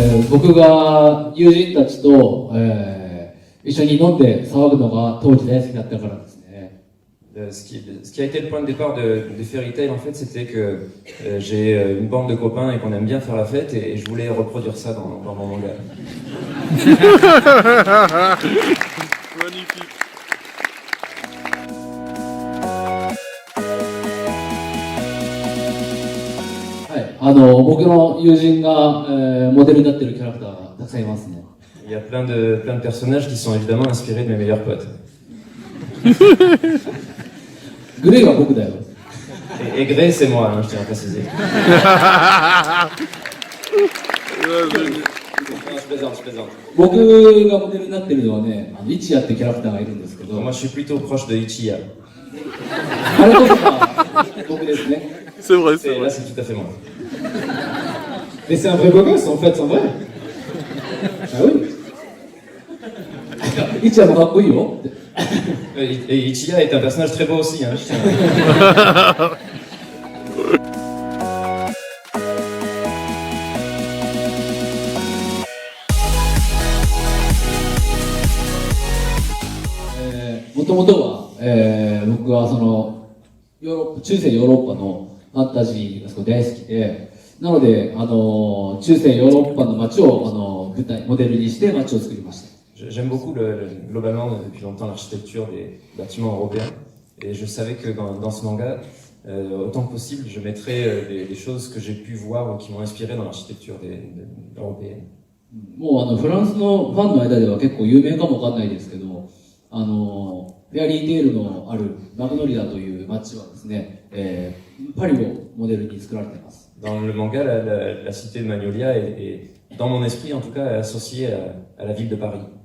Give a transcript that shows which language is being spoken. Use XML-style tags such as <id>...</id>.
<ja>僕が友人たちと、一緒に飲んで騒ぐのが当時大好きだったからですね。</ja> <fr>Ce qui a été le point de départ de Fairy Tail, en fait, c'était que j'ai une bande de copains et qu'on aime bien faire la fête, et je voulais reproduire ça dans mon manga. Magnifique.</fr> <ja>僕の友人が、モデルになっているキャラクターがたくさんいますね。</ja> <fr>Il y a plein de personnages qui sont évidemment inspirés de mes meilleurs potes.</fr> <ja>グレイは僕だよ。</ja> <fr>Et Grey, c'est moi, hein, je tiens à préciser. Je plaisante.</fr> <ja>僕がモデルになっているのはね、イチヤってキャラクターがいるんですけど、</ja> <fr>Moi, je suis plutôt proche de Ichiya.</fr> <ja>あれこそが僕ですね。</ja> <fr>C'est vrai, c'est Et vrai. là, c'est tout à fait moi. Mais c'est un vrai beau gosse en fait, c'est vrai. Ah oui.</fr> <ja>イチヤもかっこいいよ。</ja> <fr>Et Ichiya est un personnage très beau aussi, hein, je tiens à...</fr> <ja>もともとは、僕はその中世ヨーロッパのファンタジーがすごい大好きで、なので中世ヨーロッパの街を舞台モデルにして街を作りました。</ja> <fr>J'aime beaucoup globalement depuis longtemps l'architecture des bâtiments européens, et je savais que dans ce manga, autant que possible, je mettrais des choses que j'ai pu voir ou qui m'ont inspiré dans l'architecture européenne.</fr> <ja>もうフランスのファンの間では結構有名かもわかんないですけど、フェアリーテールのあるマグノリアという街はですね、パリをモデルに作られています。</ja> <fr>Dans le manga, la cité de Magnolia est, dans mon esprit en tout cas, associée à la ville de Paris.</fr>